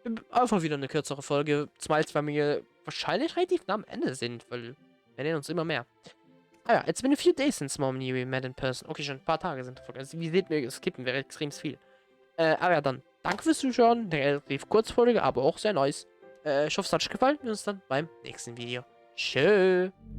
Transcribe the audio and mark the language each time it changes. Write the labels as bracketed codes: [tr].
[de] Einfach wieder eine kürzere Folge. Zumal wir wahrscheinlich relativ nah am Ende sind, weil wir nehmen uns immer mehr. [en] Ah ja, it's been a few days since Mom and we met in person. [de] Okay, schon ein paar Tage sind vergangen. Also, wie seht ihr, skippen wir extrem viel. Aber ja, dann. Danke fürs Zuschauen. Eine relativ Kurzfolge, aber auch sehr nice. Ich hoffe, es hat euch gefallen. Wir sehen uns dann beim nächsten Video. Tschö.